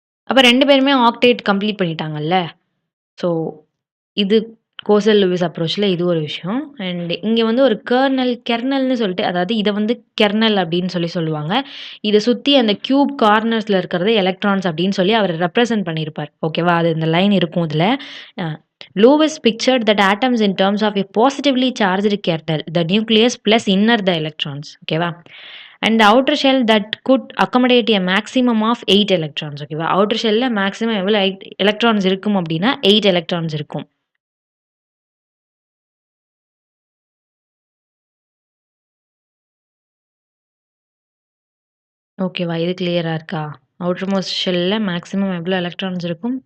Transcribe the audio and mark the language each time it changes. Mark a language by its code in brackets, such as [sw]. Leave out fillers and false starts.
[ta] அப்ப 2 பேருமே octet complete பண்ணிட்டாங்கல்ல. So இது கோசல் லூயிஸ் அப்ரோச்ல இது ஒரு விஷயம். அண்ட் இங்க வந்து ஒரு கெர்னல்ன்னு சொல்லிட்டு அதாவது இத வந்து கெர்னல் அப்படின்னு சொல்லுவாங்க. இத சுத்தி அந்த கியூப் கார்னர்ஸ்ல இருக்கிறது எலக்ட்ரான்ஸ் அப்படின்னு சொல்லி அவர் ரெப்ரசன்ட் பண்ணியிருப்பார். ஓகேவா? அது இந்த லைன் இருக்கும் இதுல. [en] Uh Lewis pictured that atoms in terms of a positively charged kernel, the nucleus plus inner the electrons. ஓகேவா? And the outer shell that could accommodate a maximum of 8 electrons. [ta] ஓகேவா? அவுட்டர் ஷெல்ல மேக்ஸிமம் எவ்வளோ electrons இருக்கும் அப்படின்னா 8 electrons இருக்கும். ஓகேவா? இது கிளியரா இருக்கா? அவுட்டர் மோஸ்ட் ஷெல்ல மேக்ஸிமம் எவ்வளோ எலக்ட்ரான்ஸ் இருக்கும்?